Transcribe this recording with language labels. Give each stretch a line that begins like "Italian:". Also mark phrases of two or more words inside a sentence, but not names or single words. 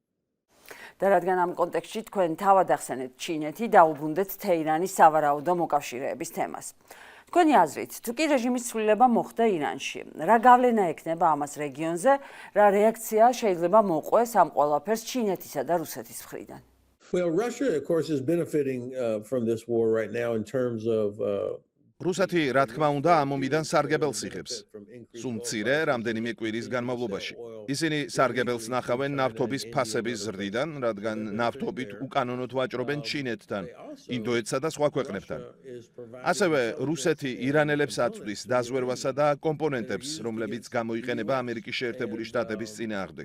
Georgian: და რადგან ამ კონტექსტში თქვენ თავად ახსენეთ ჩინეთი, დაუბრუნდეთ თეირანის სავარაუდო მოკავშირეების თემას. თქვენი აზრით, თუ კი რეჟიმის ცვლილება მოხდა ირანში, რა გავლენა ექნება ამას რეგიონზე, რა რეაქცია შეიძლება მოყვეს ამ ყველაფერს ჩინეთისა და რუსეთის მხრიდან?
English: Well, Russia, of course, is benefiting from this war right now in terms of
Georgian: რუსეთი, რა თქმა უნდა, ამ ომიდან სარგებელს იღებს. სულ მცირე რამდენიმე კვირის განმავლობაში. ისინი სარგებელს ნახავენ ნავთობის ფასების ზრდიდან, რადგან ნავთობით უკანონოდ ვაჭრობენ ჩინეთთან, ინდოეთსა და სხვა ქვეყნებთან. ასევე რუსეთი ირანელებს აწვდის დაზვერვასა და კომპონენტებს, რომლებიც გამოიყენება ამერიკის შეერთებული შტატების წინააღმდეგ.